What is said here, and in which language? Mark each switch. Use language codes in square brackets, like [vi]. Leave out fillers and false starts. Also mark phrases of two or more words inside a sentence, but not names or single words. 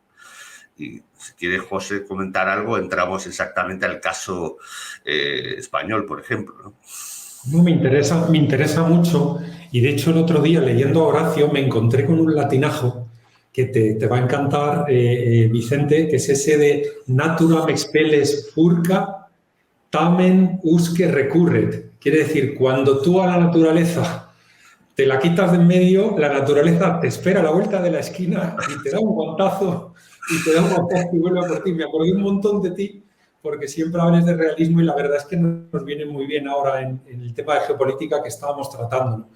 [es] Y si quiere José comentar algo, entramos exactamente al caso español, por ejemplo, ¿no? No, me interesa mucho, y de hecho el otro día leyendo a Horacio me encontré con un latinajo que te va a encantar, Vicente, que es ese de [la] naturam expelles furca tamen usque recurret. [es] Quiere decir, cuando tú a la naturaleza te la quitas de en medio, la naturaleza te espera a la vuelta de la esquina y te da un guantazo y vuelve a por ti. Me acordé un montón de ti, porque siempre hablas de realismo y la verdad es que nos viene muy bien ahora en el tema de geopolítica que estábamos tratando, ¿no?